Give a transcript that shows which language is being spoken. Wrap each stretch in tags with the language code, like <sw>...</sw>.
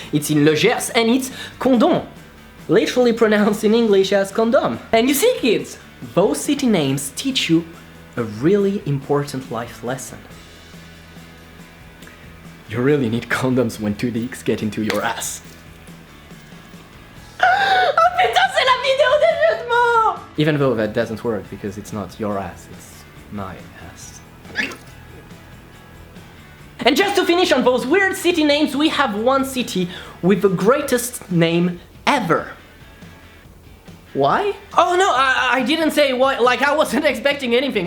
<en>It's in Le Gers, and it's Condom, literally pronounced in English as condom. And you see, kids, those city names teach you a really important life lesson. You really need condoms when two dicks get into your ass.</en> <fr>Oh putain, c'est la vidéo des jeux de mots!</fr> <en>Even though that doesn't work because it's not your ass, it's my ass. And just to finish on those weird city names, we have one city with the greatest name ever. Why? Oh no, I didn't say why, like I wasn't expecting anything.</en>